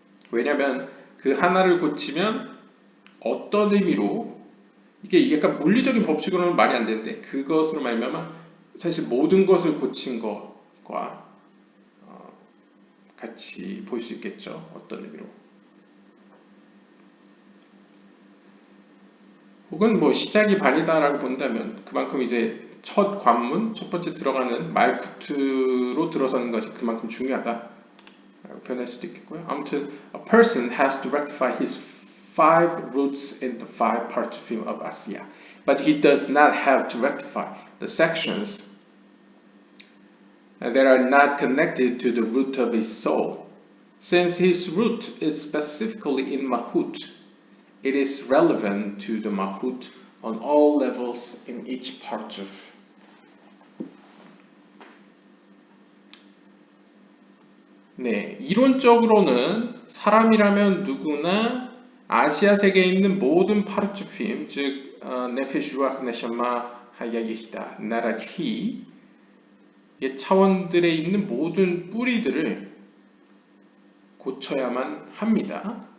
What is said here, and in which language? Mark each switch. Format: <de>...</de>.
<ko>왜냐하면 그 하나를 고치면 어떤 의미로 이게 약간 물리적인 법칙으로는 말이 안 되는데 그것으로 말미암아 사실 모든 것을 고친 것과 같이 볼 수 있겠죠. 어떤 의미로. 혹은 뭐 시작이 반이다라고 본다면 그만큼 이제 첫 관문, 첫 번째 들어가는 말쿠트로 들어서는 것이 그만큼 중요하다라고 표현할 수도 있겠고요.</ko> <en>아무튼 a person has to rectify his 5 roots in the 5 parts of him of Asiya, but he does not have to rectify the sections that are not connected to the root of his soul. Since his root is specifically in Mahut, it is relevant to the Mahut on all levels in each part of.</en> <ko>네, 이론적으로는 사람이라면 누구나 아시아 세계에 있는 모든 파르츠핌, 즉 네페슈 루아흐 네샤마 하야 예히다 나라히의 차원들에 있는 모든 뿌리들을 고쳐야만 합니다.</ko>